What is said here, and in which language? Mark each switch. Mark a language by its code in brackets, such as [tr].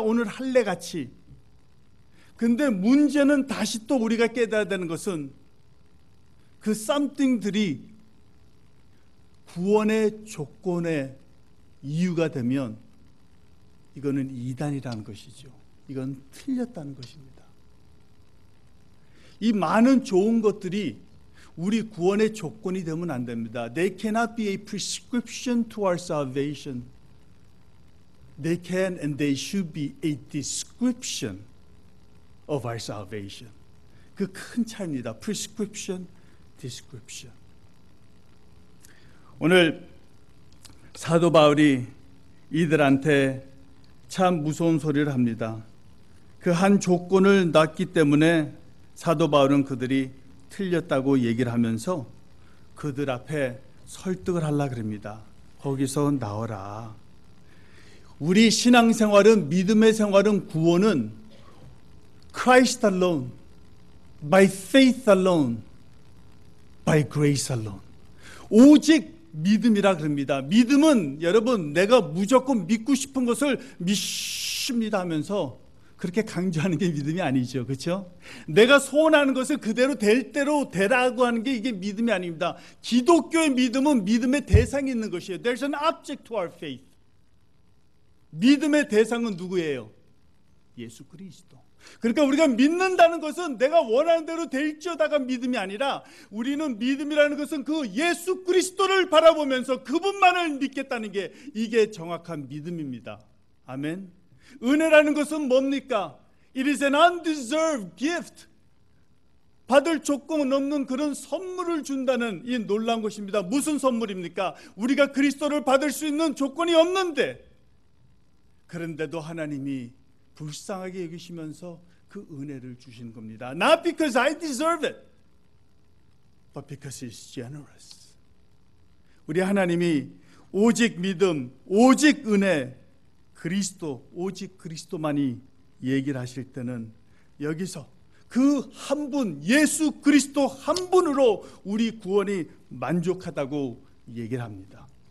[ko] 오늘 할례같이. 근데 문제는 다시 또 우리가 깨달아야 되는 것은 그 썸띵들이 구원의 조건의 이유가 되면 이거는 이단이라는 것이죠. 이건 틀렸다는 것입니다. 이 많은 좋은 것들이 우리 구원의 조건이 되면 안 됩니다. [en] They cannot be a prescription to our salvation. They can and they should be a description of our salvation. [ko] 그 큰 차이입니다. [en] Prescription, description. [ko] 오늘 사도 바울이 이들한테 참 무서운 소리를 합니다. 그 한 조건을 놨기 때문에 사도 바울은 그들이 틀렸다고 얘기를 하면서 그들 앞에 설득을 하려고 합니다. 거기서 나와라. 우리 신앙생활은, 믿음의 생활은, 구원은 [en] Christ alone, by faith alone, by grace alone. [ko] 오직 믿음이라 그럽니다. 믿음은 여러분 내가 무조건 믿고 싶은 것을 믿습니다 하면서 그렇게 강조하는 게 믿음이 아니죠. 그렇죠? 내가 소원하는 것을 그대로 될 대로 되라고 하는 게 이게 믿음이 아닙니다. 기독교의 믿음은 믿음의 대상이 있는 것이에요. [en] There's an object to our faith. [ko] 믿음의 대상은 누구예요? 예수 그리스도. 그러니까 우리가 믿는다는 것은 내가 원하는 대로 될지어다가 믿음이 아니라 우리는 믿음이라는 것은 그 예수 그리스도를 바라보면서 그분만을 믿겠다는 게 이게 정확한 믿음입니다. 아멘. 은혜라는 것은 뭡니까? [en] It is an undeserved gift. [ko] 받을 조건 없는 그런 선물을 준다는 이 놀라운 것입니다. 무슨 선물입니까? 우리가 그리스도를 받을 수 있는 조건이 없는데 그런데도 하나님이 불쌍하게 여기시면서 그 은혜를 주신 겁니다. [en] Not because I deserve it, but because He's generous. [ko] 우리 하나님이 오직 믿음, 오직 은혜, 그리스도, 오직 그리스도만이 얘기를 하실 때는 여기서 그 한 분, 예수 그리스도 한 분으로 우리 구원이 만족하다고 얘기를 합니다.